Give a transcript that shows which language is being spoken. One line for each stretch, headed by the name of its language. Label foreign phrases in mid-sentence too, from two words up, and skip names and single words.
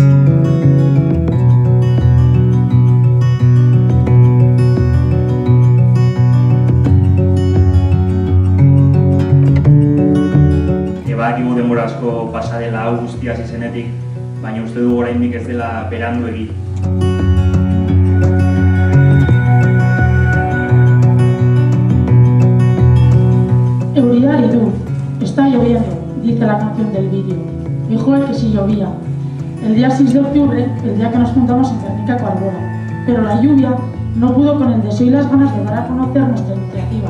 Basque: Badakigu denbora asko pasa dela hau guztia hasi zenetik, baina uste dugu oraindik ez dela berandu egin.
Spanish: Euría y luz. Está lloviendo, dice la canción del vídeo. Dijo él que sí llovía. El día 6 de octubre, el día que nos juntamos en Guernica Coarbola. Pero la lluvia no pudo con el deseo y las ganas de dar a conocer nuestra iniciativa.